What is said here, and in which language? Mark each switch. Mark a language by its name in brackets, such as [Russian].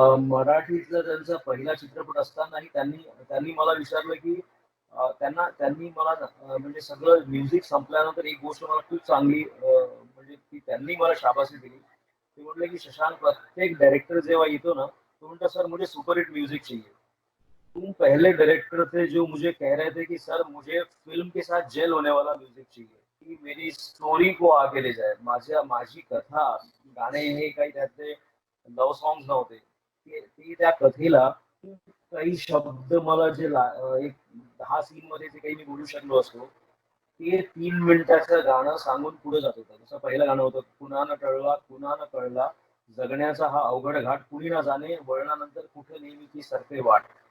[Marathi] मराठीतला त्यांचा पहिला चित्रपट असतानाही त्यांनी त्यांनी मला विचारलं की त्यांनी मला म्हणजे सगळं म्युझिक संपल्यानंतर एक गोष्ट मला खूप चांगली म्हणजे ती त्यांनी मला शाबासकी दिली. ते म्हटले की शशांक, प्रत्येक डायरेक्टर जेव्हा येतो ना, तो म्हणतो [Hindi] सर मुझे सुपर हिट म्यूजिक चाहिए. तुम पहले डायरेक्टर थे जो मुझे कह रहे थे कि सर मुझे फिल्म के साथ जेल होने वाला म्यूजिक चाहिए, की मेरी स्टोरी को आगे ले जाए. [Marathi] माझी कथा, गाणे हे काही त्यातले लव्ह सॉंग्स नव्हते. ते त्या कथेला काही शब्द मला एक 10 सीन मध्ये जे काही मी बोलू शकलो असतो, ते 3 मिनिटाचं गाणं सांगून पुढे जात होतं. जसं पहिलं गाणं होतं, कुणा न टळला कुणा न कळला, जगण्याचा हा अवघड घाट कुणी ना जाणे, वळणानंतर कुठे नेहमी ती सरते वाट.